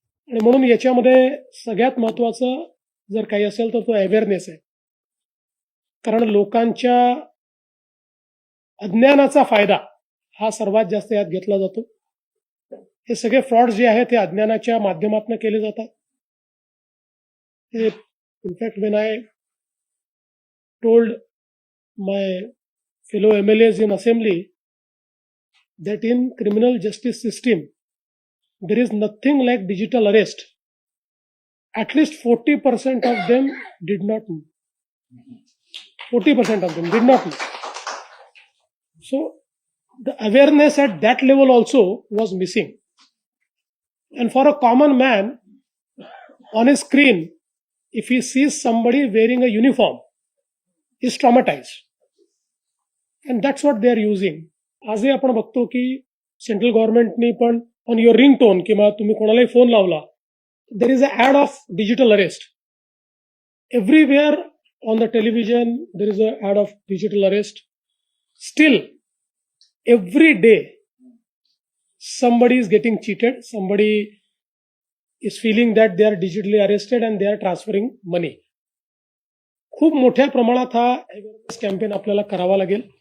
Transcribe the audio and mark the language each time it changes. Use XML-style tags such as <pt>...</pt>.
<mr>आणि म्हणून याच्यामध्ये सगळ्यात महत्वाचं जर काही असेल तर तो अवेअरनेस आहे. कारण लोकांच्या अज्ञानाचा फायदा हा सर्वात जास्त यात घेतला जातो. हे सगळे फ्रॉड जे आहेत ते अज्ञानाच्या माध्यमातून केले जातात.</mr> <en>In fact when I told my fellow MLAs in assembly that in criminal justice system there is nothing like digital arrest. At least 40% of them did not know. 40% of them did not know. So the awareness at that level also was missing. And for a common man on a screen, if he sees somebody wearing a uniform, he is traumatized. And that's what they are using.</en> <mr>आजही आपण बघतो की central गव्हर्नमेंटनी पण on your ringtone किंवा तुम्ही कोणालाही phone लावला,</mr> <en>there is an ad of digital arrest. Everywhere on the television, there is an ad of digital arrest. Still, every day, somebody is getting cheated. Somebody is feeling that they are digitally arrested and they are transferring money.</en> <mr>खूप मोठ्या प्रमाणात हा awareness campaign आपल्याला करावा लागेल.</mr>